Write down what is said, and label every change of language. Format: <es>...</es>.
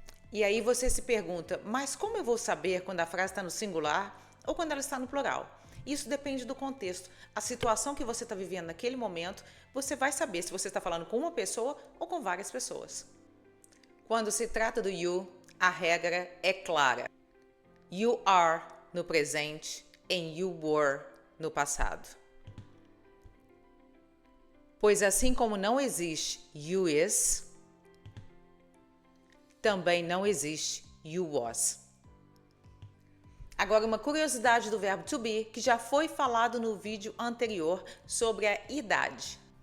<pt>E aí você se pergunta, mas como eu vou saber quando a frase está no singular ou quando ela está no plural? Isso depende do contexto. A situação que você está vivendo naquele momento, você vai saber se você está falando com uma pessoa ou com várias pessoas. Quando se trata do you, a regra é clara.</pt> <en>You are</en> <pt>no presente</pt> <en>and you were</en> <pt>no passado. Pois assim como não existe you is, também não existe you was. Agora, uma curiosidade do verbo to be, que já foi falado no vídeo anterior sobre a idade.</pt>